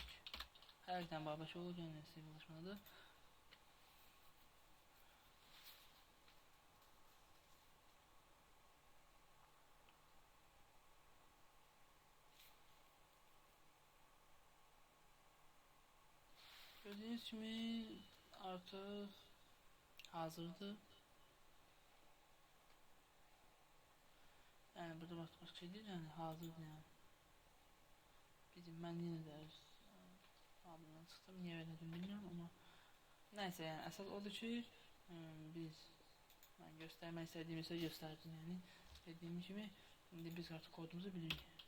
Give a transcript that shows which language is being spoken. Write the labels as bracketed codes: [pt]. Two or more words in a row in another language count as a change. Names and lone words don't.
[az] Hər ikdən Babək olur, yəni simvolaşmadır. Gördüyünüz kimi artıq hazırdır. [tr] Yəni yani burada başka şey değil yani hazır yani. Bizim ben yine de abimden çıktım niye öyle dedim bilmiyorum ama neyse yani esas odur ki biz ben göstermek istediğimi ise gösterdim yani dediğim gibi şimdi biz artık kodumuzu biliyoruz.